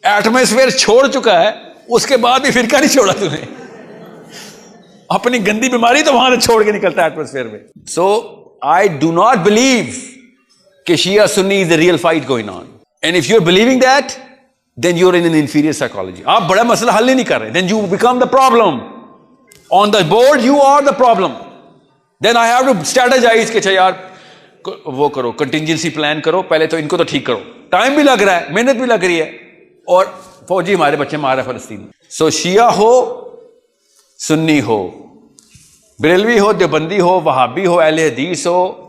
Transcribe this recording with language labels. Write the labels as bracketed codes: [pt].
[ur] Atmosphere چھوڑ چکا ہے، اس کے بعد بھی فرقہ نہیں چھوڑا تو نے. اپنی گندی بیماری تو وہاں سے چھوڑ کے نکلتا ہے ایٹماسفیئر میں. [en] So I do not believe کہ Shia Sunni is the real fight going on. And if you are believing that then you're in an inferior psychology. [ur] آپ بڑا مسئلہ حل ہی نہیں کر رہے. [en] then you become the problem. on the board you are the problem. then I have to strategize [ur] کہ یار وہ کرو، contingency plan کرو، پہلے تو ان کو تو ٹھیک کرو. ٹائم بھی لگ رہا ہے، محنت بھی لگ رہی ہے، اور فوجی ہمارے بچے مار رہے ہیں فلسطین. سو شیعہ ہو، سنی ہو، بریلوی ہو، دیوبندی ہو، وہابی ہو، اہل حدیث ہو،